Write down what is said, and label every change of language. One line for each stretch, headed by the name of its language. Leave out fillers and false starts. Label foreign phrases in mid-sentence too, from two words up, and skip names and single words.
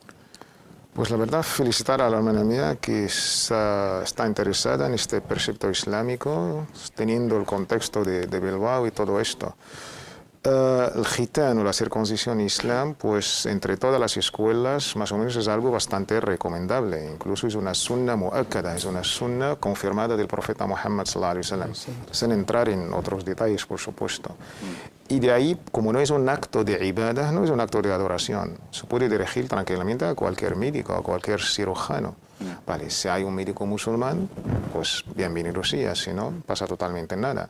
Spanish: Pues la verdad, felicitar a la hermana mía que está interesada en este precepto islámico, teniendo el contexto de Bilbao y todo esto. El gitán o la circuncisión islam, pues entre todas las escuelas, más o menos es algo bastante recomendable. Incluso es una
Arabic: سنة مؤكدة,
Spanish: es una sunna confirmada del profeta Muhammad
Arabic: صلى الله عليه وسلم,
Spanish: sin entrar en otros detalles, por supuesto. Y de ahí, como no es un acto de ibadah, no es un acto de adoración, se puede dirigir tranquilamente a cualquier médico, a cualquier cirujano. Vale, si hay un médico musulmán, pues bienvenido sea, si no, pasa totalmente nada.